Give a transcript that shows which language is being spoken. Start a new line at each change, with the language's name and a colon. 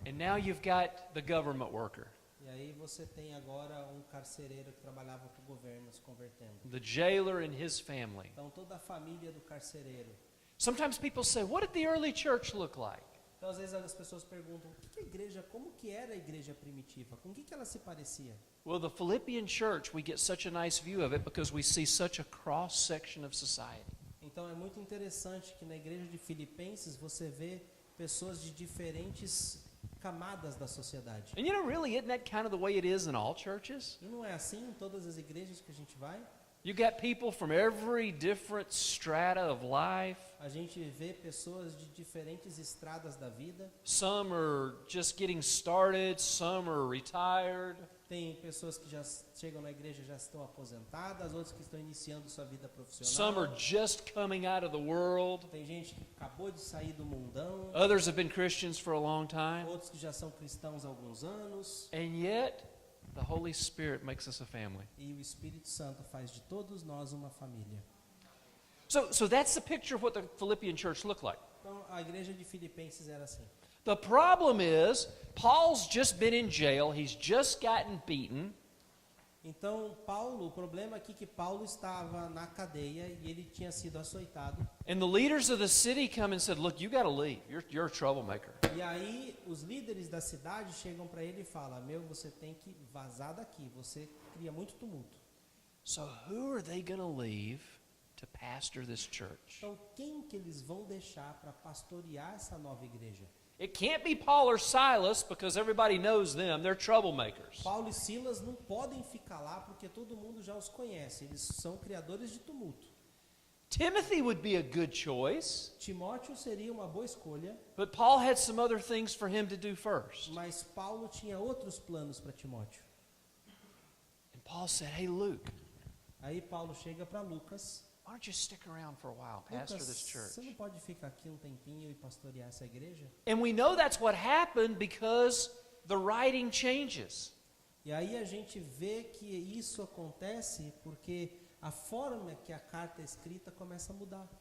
English: And now you've got the government worker.
Portuguese: e aí você tem agora um carcereiro que trabalhava para o governo se convertendo.
English: The jailer and his family.
Portuguese: Então toda a família do carcereiro.
English: Sometimes people say, what did the early church look like?
Portuguese: Então às vezes as pessoas perguntam, como que era a igreja primitiva? Com o que ela se parecia?
English: Well, the Philippian church, we get such a nice view of it because we see such a cross section of society.
Portuguese: Então Então é muito interessante que na igreja de Filipenses você vê pessoas de diferentes camadas da sociedade.
English: And really, isn't that kind of the way it is in all churches?
Portuguese: E não é assim em todas as igrejas que a gente vai?
English: You got people from every different strata of life.
Portuguese: A gente vê pessoas de diferentes estradas da vida.
English: Some are just getting started, some are retired.
Portuguese: Tem pessoas que já chegam na igreja e já estão aposentadas, outros que estão iniciando sua vida profissional.
English: Some are just coming out of the world.
Portuguese: Tem gente que acabou de sair do mundão.
English: Others have been Christians for a long time.
Portuguese: Outros que já são cristãos há alguns anos.
English: And yet, the Holy Spirit makes us a family.
Portuguese: E o Espírito Santo faz de todos nós uma família.
English: So that's the picture of what the Philippian church looked like.
Portuguese: Então a igreja de Filipenses era assim.
English: The problem is, Paul's just been in jail, he's just gotten beaten.
Portuguese: Então Paulo, o problema aqui é que Paulo estava na cadeia e ele tinha sido açoitado.
English: And the leaders of the city come and said, look, you got to leave. You're a troublemaker.
Portuguese: E aí os líderes da cidade chegam para ele e falam: "Meu, você tem que vazar daqui, você cria muito tumulto."
English: So who are they going to leave to pastor this church?
Portuguese: Então quem que eles vão deixar para pastorear essa nova igreja?
English: It can't be Paul or Silas because everybody knows them. They're troublemakers.
Portuguese: Paulo e Silas não podem ficar lá porque todo mundo já os conhece. Eles são criadores de tumulto.
English: Timothy would be a good choice,
Portuguese: Timóteo seria uma boa escolha,
English: but Paul had some other things for him to do first.
Portuguese: mas Paulo tinha outros planos para Timóteo.
English: And Paul said, hey, Luke,
Portuguese: Aí Paulo chega para Lucas.
English: why don't you stick around for a while, pastor
Portuguese: Lucas,
English: this church?
Portuguese: você não pode ficar aqui um tempinho e pastorear essa igreja?
English: And we know that's what happened because the writing changes.
Portuguese: E aí a gente vê que isso acontece porque a forma que a carta é escrita começa a mudar.